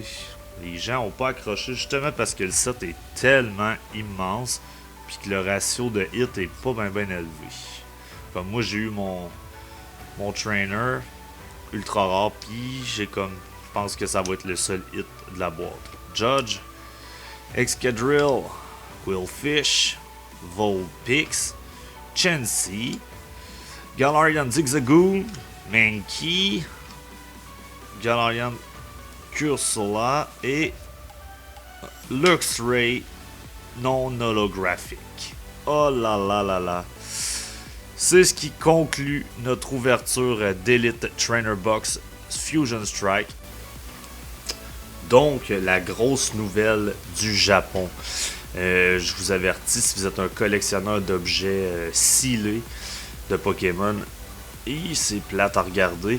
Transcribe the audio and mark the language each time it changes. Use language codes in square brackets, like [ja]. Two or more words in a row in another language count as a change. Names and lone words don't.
[fr] Les gens ont pas accroché justement parce que le set est tellement immense puis que le ratio de hit est pas bien élevé. Comme moi j'ai eu mon trainer ultra rare puis j'ai comme je pense que ça va être le seul hit de la boîte. Judge, Excadrill, Quillfish, Vulpix, Chansey, Galarian Zigzagoon, Mankey, Galarian Cursula et Luxray non holographique. Oh là là là là. C'est ce qui conclut notre ouverture d'Elite Trainer Box Fusion Strike. Donc, la grosse nouvelle du Japon. Je vous avertis, si vous êtes un collectionneur d'objets scellés de Pokémon, et c'est plate à regarder.